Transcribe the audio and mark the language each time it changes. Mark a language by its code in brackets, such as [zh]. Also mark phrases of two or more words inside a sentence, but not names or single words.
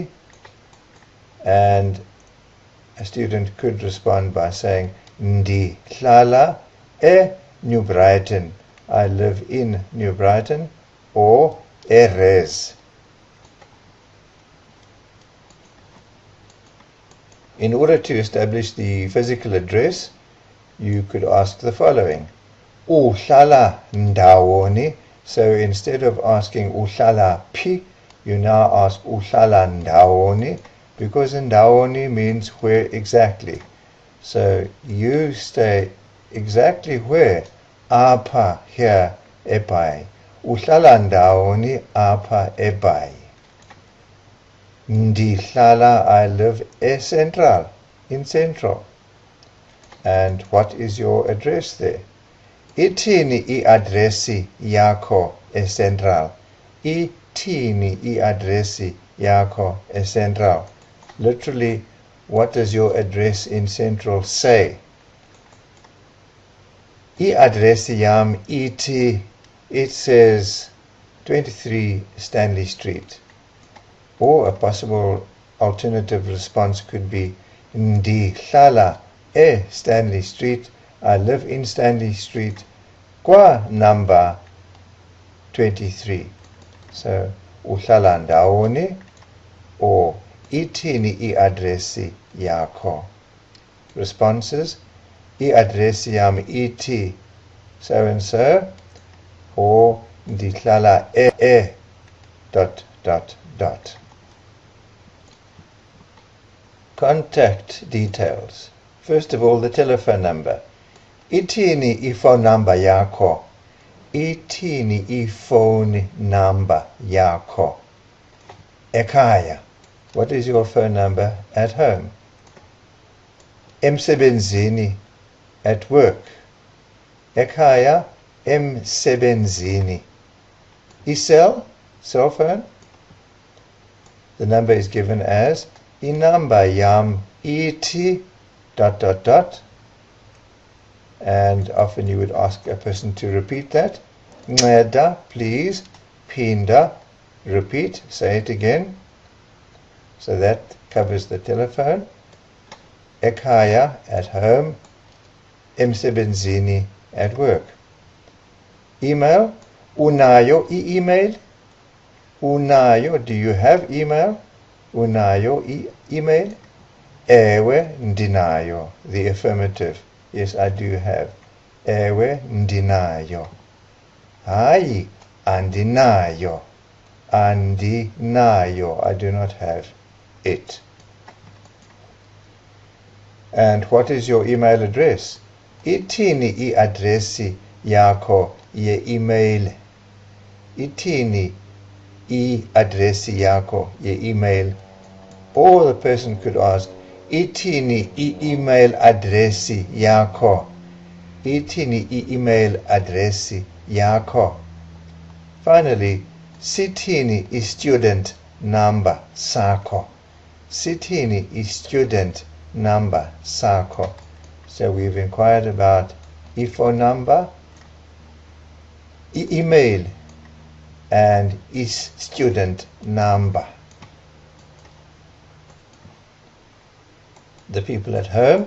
[en] And a student could respond by saying Ndihlala New Brighton. I live in New Brighton, or Erez. In order to establish the physical address, you could ask the following. [xh] Uhlala ndawoni. [en] So instead of asking [xh] uhlala phi, [en] you now ask [xh] uhlala ndawoni, [en] because ndawoni means where exactly. So you stay exactly where? [xh] Apha, here, eBhayi. Uhlala ndawoni apha eBhayi. Ndihlala, [en] I live Central, in Central. And what is your address there? [xh] Ithini i-adresi yakho eCentral? Ithini i-adresi yakho eCentral? [en] Literally, what does your address in Central say? [xh] I-adresi yam ithi, [en] it says 23 Stanley Street. Or a possible alternative response could be Ndihlala Stanley Street. I live in Stanley Street, kwa number 23. [xh] So uhlala ndawoni, or ithini i-adresi yakho? [en] Responses: [xh] i-adresi yam ithi [en] so and so, or ndihlala dot dot dot. Contact details. First of all, the telephone number. [xh] Ithini i-phone number yakho? Ithini i-phone number yakho? Ekhaya. [en] What is your phone number at home? Emsebenzini, at work. [xh] Ekhaya, emsebenzini. [en] Cell phone. The number is given as [xh] inamba yam ithi [en] dot dot dot, and often you would ask a person to repeat that. [xh] Nceda, please. Phinda, [en] repeat, say it again. So that covers the telephone. Ekhaya, at home. Emsebenzini, at work. Email. [xh] Unayo email? Unayo, [en] do you have email? [xh] Unayo email? Ewe ndinayo, [en] the affirmative. Yes, I do have. [xh] Ewe ndinayo. Hayi andinayo. Andinayo, [en] I do not have it. And what is your email address? [xh] Ithini i-adresi yakho ye-email? Ithini i-adresi yakho ye-email? [en] Or the person could ask, [xh] Ithini i-email adresi yakho? Ithini i-email adresi yakho? Finally, sithini i-student number sakho? Sithini i-student number sakho? [en] So we've inquired about phone number, email, and student number. The people at home.